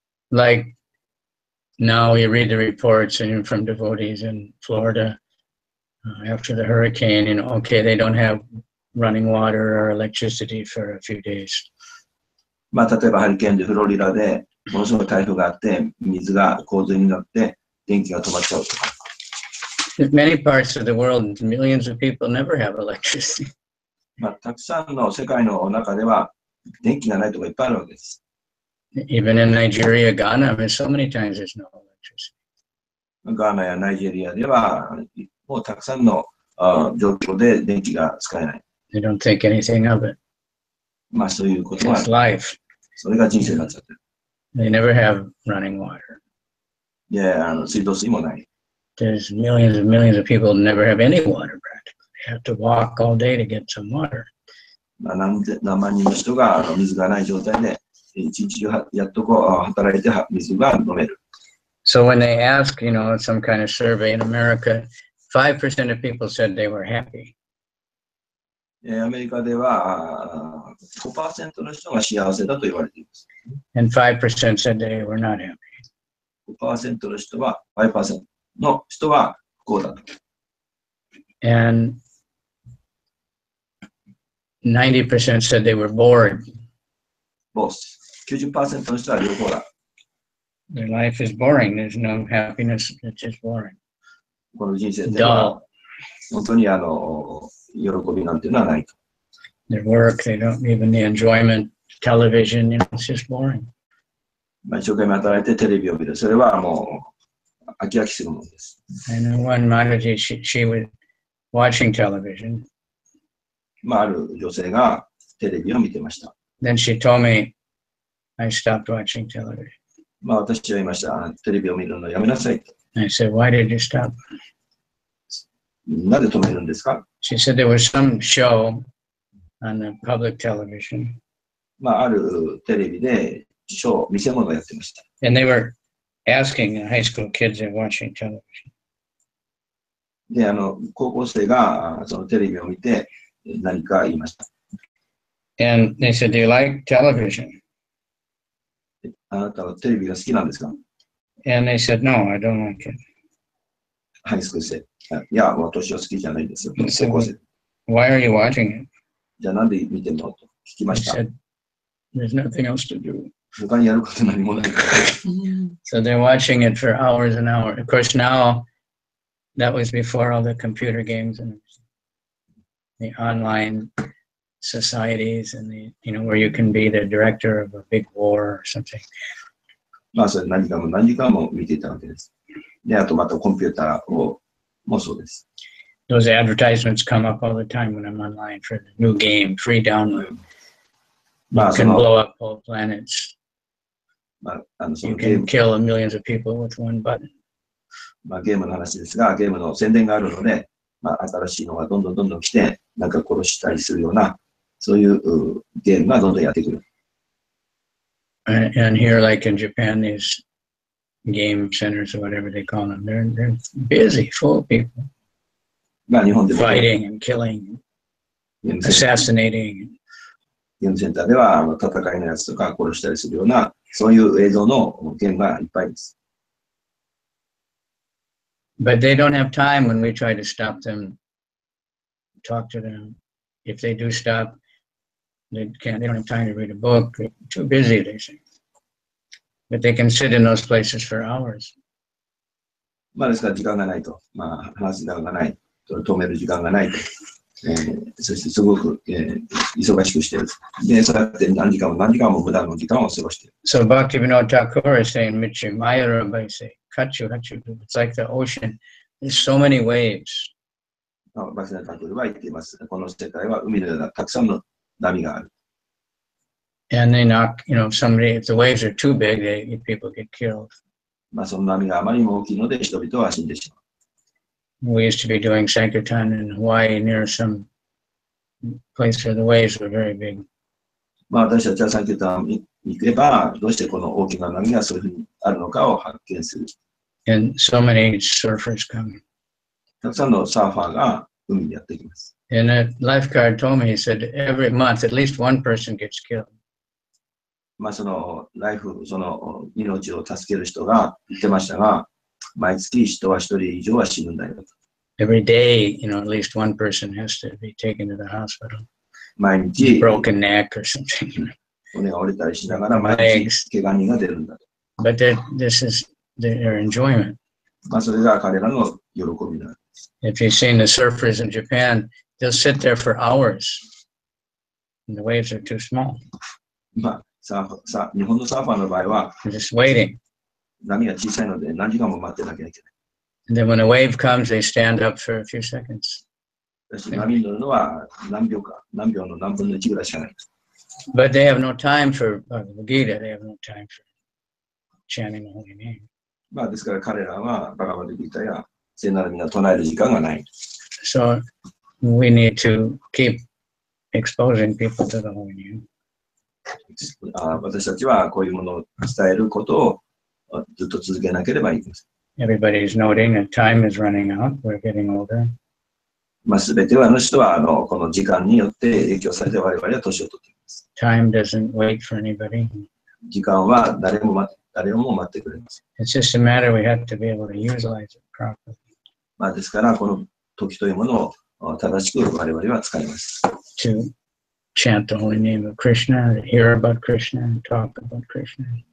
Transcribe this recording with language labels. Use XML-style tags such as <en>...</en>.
<en>Like now you read the reports from devotees in Florida after the hurricane, okay, they don't have running water or electricity for a few days.</en> <ja>まあ例えばハリケーンでフロリダでものすごい台風があって水が洪水になって電気が止まっちゃうとか。</ja> <en>In many parts of the world, millions of people never have electricity.</en> <ja>まあたくさんの世界の中では電気がないところいっぱいあるわけです。</ja> <en>Even in Nigeria, Ghana, so many times there's no electricity.</en> <ja>ガーナやナイジェリアではもうたくさんの状況で電気が使えない。</ja> <en>They don't think anything of it.</en> <ja>まあそういうことは</ja> <en>It's life.</en> <ja>それが人生になっちゃってる。</ja> <en>They never have running water.</en> <ja>で、水道水もない。</ja> <en>There's millions and millions of people who never have any water practically. They have to walk all day to get some water.</en> <ja>まあ何万人の人が水がない状態で一日中やっと働いて水が飲める。</ja> <en>So when they ask, some kind of survey in America, 5% of people said they were happy.</en> <ja>アメリカでは 5% の人が幸せだと言われています。</ja> <en>And 5% said they were not happy.</en> <ja>5% の人は、5% の人は不幸だと。</ja> <en>And 90% said they were bored.</en> <ja>Both. 90% の人は両方だ。</ja> <en>Their life is boring. There's no happiness. It's just boring.</en> <ja>この人生では本当に喜びなんていうのはないと。</ja> <en>Their work, they don't even the enjoyment, television, it's just boring.</en> <ja>まあ一生懸命働いてテレビを見る。それはも飽き飽きするものです。</ja> <en>And one Mataji, she was watching television.</en> <ja>まあ、ある女性がテレビを見てました。 Then she told me I stopped watching television. まあ、私は言いました。テレビを見るのやめなさいと。</ja> <en>I said, why did you stop?</en> <ja>なぜ止めるんですか？</ja> <en>She said there was some show on the public television.</en> <ja>まあ、あるテレビで見せ物をやってました。</ja> <en>And they were asking the high school kids that were watching television.</en> <ja>で、高校生がそのテレビを見て何か言いました。</ja> <en>And they said, do you like television?</en> <ja>あなたはテレビが好きなんですか？</ja> <en>And they said, no, I don't like it.</en> <ja>ハイスクール生。いや、私は好きじゃないんですよ。</ja> <en>So</en> <ja>高校生。</ja> <en>why are you watching it?</en> <ja>じゃあなんで見てんのと聞きま</ja> <en>I</en> <ja>した。</ja> <en>said, there's nothing else to do.</en> <ja>他にやること何もないから。</ja> <en>So they're watching it for hours and hours. Of course, now that was before all the computer games and the online societies and the, where you can be the director of a big war or something.</en> <ja>まあ、それ何時間も見ていたわけです。で、あとまたコンピューターもそうです。</ja> <en>Those advertisements come up all the time when I'm online for the new game, free download. You can blow up whole planets. まあ、 You can kill millions of people with one button.</en> <ja>まあ、ゲームの話ですが、ゲームの宣伝があるので、まあ、新しいのがどんどん来て、なんか殺したりするような、そういうゲームがどんどんやってくる。</ja> <en>And here, like in Japan, these game centers or whatever they call them, they're busy, full of people.</en> <ja>まあ、日本でも</ja> <en>Fighting and killing, assassinating.</en> <ja>ゲームセンターでは戦いのやつとか殺したりするような、そういう映像のゲームがいっぱいです。</ja> <en>But they don't have time when we try to stop them, talk to them. If they do stop, they don't have time to read a book. They're too busy, they say. But they can sit in those places for hours.</en> <ja>まあ、ですから時間がないと。まあ、話す時間がない。止める時間がないと。そしてすごく、忙しくしている。で、そうやって何時間も無駄の時間を過ごしている。</ja> <en>So Bhaktivinoda Thakur is saying, Michi Maya Rabbi say, Kachu. It's like the ocean. There's so many waves.</en> <ja>バキナタクルは言っています。この世界は海のようなたくさんの波がある。</ja> <en>And they knock, if the waves are too big, people get killed.</en> <ja>まあ、その波があまりにも大きいので人々は死んでしまう。</ja> <en>We used to be doing Sankirtan in Hawaii near some place where the waves were very big.</en> <ja>まあ、私たちはサンキュータンに行けば、どうしてこの大きな波がそういうふうにあるのかを発見する。</ja> <en>And so many surfers come.</en> <ja>たくさんのサーファーが海にやってきます。</ja> <en>And a lifeguard told me, he said, every month at least one person gets killed.</en> <ja>まあ、その命を助ける人が言ってましたが、毎月人は一人以上は死ぬんだよと。</ja> <en>Every day, at least one person has to be taken to the hospital.</en> <ja>毎日、</ja> <en>Broken neck or something.</en> <ja>骨が折れたりしながら毎日怪我人が出るんだと。</ja> <en>But this is their enjoyment.</en> <ja>まあ、それが彼らの喜びなんです。</ja> <en>If you've seen the surfers in Japan, they'll sit there for hours. And the waves are too small.</en> <ja>まあ、日本のサーファーの場合は、</ja> <en>They're just waiting.</en> <ja>波が小さいので何時間も待ってなきゃいけない。</ja> <en>And then when a wave comes, they stand up for a few seconds.</en> <ja>波に乗るのは何秒の何分の1ぐらいしかない。</ja> <en>But they have no time for the Gita. They have no time for chanting the holy name.</en> <ja>まあ、ですから彼らはバガバッドギータや聖なる皆を唱える時間がない。</ja> <en>So we need to keep exposing people to the holy name.</en> <ja>私たちはこういうものを伝えることをずっと続けなければいけません。</ja> <en>Everybody's noting that time is running out. We're getting older.</en> <ja>まあ、すべての人はこの時間によって影響されて我々は年を取っています。</ja> <en>Time doesn't wait for anybody.</en> <ja>時間は誰も待ってくれます。</ja> <en>It's just a matter we have to be able to utilize it properly.</en> <ja>まあ、ですからこの時というものを正しく我々は使います。</ja> <en>To chant the holy name of Krishna, to hear about Krishna, and talk about Krishna.</en>